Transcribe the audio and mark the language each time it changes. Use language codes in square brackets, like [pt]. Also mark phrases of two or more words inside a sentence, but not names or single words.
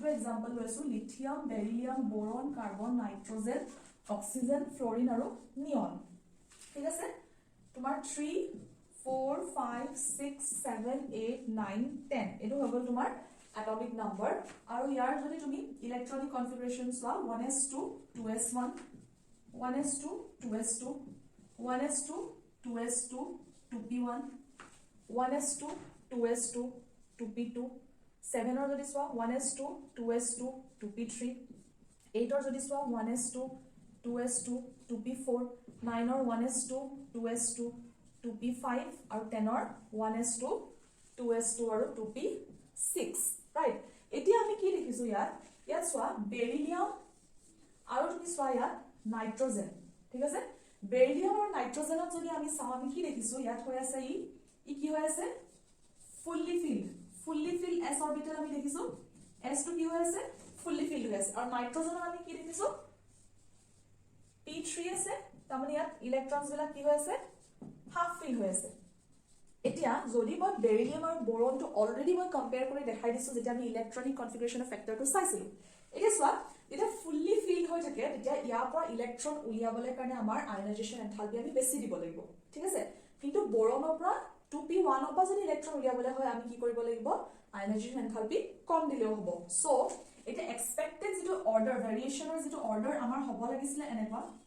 [as] এক্সাম্পল লৈছো লিথিয়াম বেৰিলিয়াম বোৰন কাৰ্বন নাইট্ৰজেন অক্সিজেন ফ্লোৰিন আৰু নিয়ন ঠিক আছে তোমাৰ 3 4 5 6 7 8 9 10 এটো হৈ গ'ল তোমাৰ [en] atomic number [as] আৰু ইয়াৰ যদি তুমি [en] electronic configuration [as] চোৱা 1s2 2s1 1s2 2s2 1s2 2s2 2p1 1s2 2s2 2p2 7 or যদি চোৱা 1s2 2s2 2p3 8 or যদি চোৱা 1s2 2s2 2p4 9 or 1s2 2s2 2p5 আৰু 10 or 1s2 2s2 আৰু 2p6 right এতিয়া আমি কি লিখিছো ইয়াত চোৱা বেৰিলিয়াম আৰু তুমি চোৱা ইয়াত নাইট্ৰজেন ঠিক আছে বেৰিলিয়াম আৰু নাইট্ৰজেনত যদি আমি চাও আমি কি লিখিছো ইয়াত হৈ আছে ই কি হৈ আছে [en] fully filled s orbital [as] আমি দেখিছো s টো কি হৈ আছে [en] fully filled [as] হৈ আছে আৰু নাইট্ৰজেনত আমি কি দেখিছো p3 আছে তাৰমানে ইয়াত ইলেক্ট্ৰনছ বিলাক কি হৈ আছে [en] half filled [as] হৈ আছে এতিয়া যদি মই বেৰিলিয়াম আৰু বোৰনটো অলৰেডি মই কম্পেয়াৰ কৰি দেখাই দিছো যেতিয়া আমি [en] electronic configuration factor [as] চাইছিলো এতিয়া চোৱা যেতিয়া [en] fully filled [as] হৈ থাকে তেতিয়া ইয়াৰ পৰা ইলেক্ট্ৰন উলিয়াবলৈ কাৰণে আমাৰ [en] ionization enthalpy [as] আমি বেছি দিব লাগিব ঠিক আছে কিন্তু বোৰনৰ পৰা 2p1 ৰ পৰা যদি ইলেক্ট্ৰন উলিয়াবলৈ হয় আমি কি কৰিব লাগিব [en] ionization enthalpy [as] কম দিলেও হ'ব সো এটা এক্সপেক্টেড যেটো [en] order variation [as] যেটো অৰ্ডাৰ আমাৰ হ'ব লাগিছিল এনেকুৱা